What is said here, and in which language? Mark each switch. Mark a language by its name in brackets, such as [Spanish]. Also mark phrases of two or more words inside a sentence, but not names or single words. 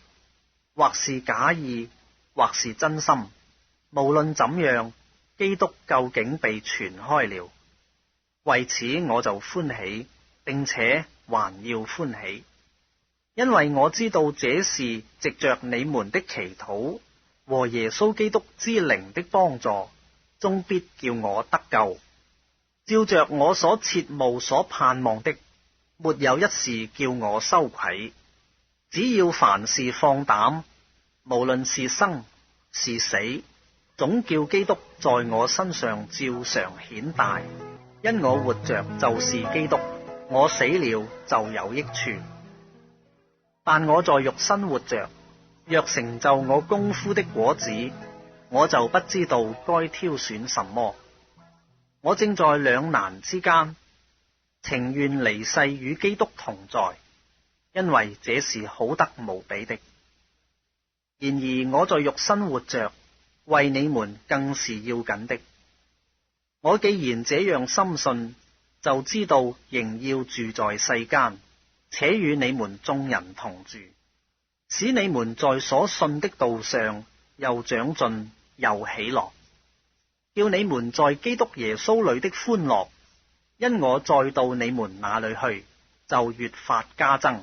[Chinese] 或是假意，或是真心，無論怎樣，基督究竟被傳開了。為此我就歡喜，並且還要歡喜，因為我知道這是藉着你們的祈禱和耶穌基督之靈的幫助，終必叫我得救。照着我所切慕所盼望的，沒有一事叫我羞愧。只要凡事放膽，無論是生是死，總叫基督在我身上照常顯大。因我活着就是基督，我死了就有益處。但我在肉身活着，若成就我功夫的果子，我就不知道該挑選什麼。我正在兩難之間，情願離世與基督同在，因為這是好得無比的。然而我在肉身活着，為你們更是要緊的。我既然這樣深信，就知道仍要住在世間，且與你們眾人同住，使你們在所信的道上又長進又喜樂，叫你們在基督耶穌裏的歡樂，因我再到你們那裏去，就越發加增。